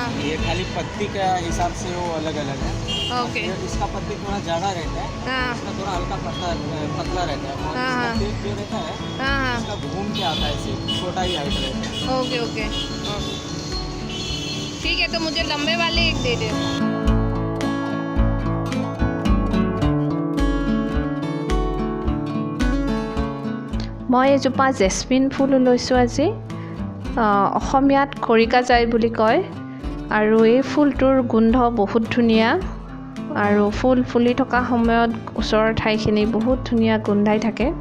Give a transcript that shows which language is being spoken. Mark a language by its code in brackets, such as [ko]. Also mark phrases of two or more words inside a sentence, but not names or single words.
[hi] ये खाली पत्ती का हिसाब से वो अलग अलग है। ओके। इसका पत्ती थोड़ा ज़्यादा रहता है। हाँ इसका थोड़ा हल्का पतला रहता है। और हाँ, इसका हाँ। टेप जो रहता है हाँ इसका घूम के आता है, सिर्फ छोटा ही हाइट रहता है। ओके ठीक है, तो मुझे लंबे वाले एक दे दे। [as] মই এজোপা জেচমিন ফুল লৈছোঁ আজি। অসমীয়াত খৰিকাজাই বুলি কয়। আৰু এই ফুলটোৰ গোন্ধ বহুত ধুনীয়া, আৰু ফুল ফুলি থকা সময়ত ওচৰৰ ঠাইখিনি বহুত ধুনীয়া গোন্ধাই থাকে।